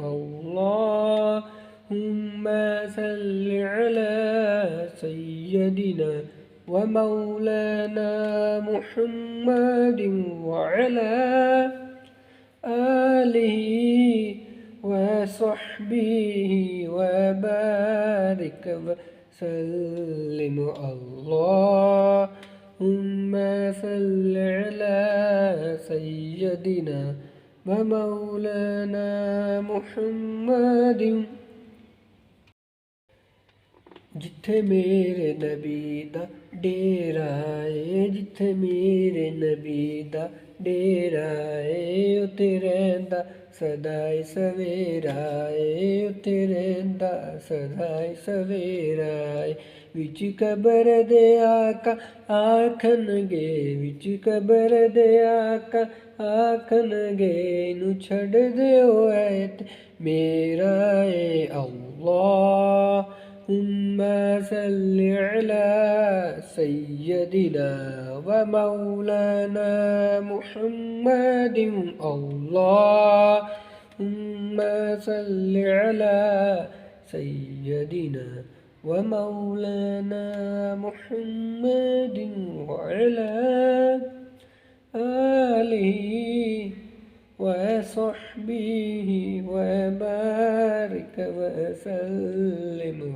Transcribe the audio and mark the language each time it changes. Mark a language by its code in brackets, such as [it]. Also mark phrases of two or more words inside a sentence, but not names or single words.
[ar] اللهم صل على سيدنا ومولانا محمد وعلى آله وصحبه وبارك وسلم. اللهم صل على سيدنا ومولانا محمد. [pa] جتھے میرے نبی دا ڈیرا اے، جتھے میرے نبی دا ڈیرا اے، اوتھے رہندا سدائی سویرا اے، اوتھے رہندا سدائی سویرا اے. وچ قبر دے آقا آکھن گے، وچ قبر دے آقا آکھن گے، اینوں چھڈ دیو اے تے میرا اے. [ar] اللهم صل على سيدنا ومولانا محمد. اللهم صل على سيدنا ومولانا محمد وعلى آله وصحبه وبارك وسلم.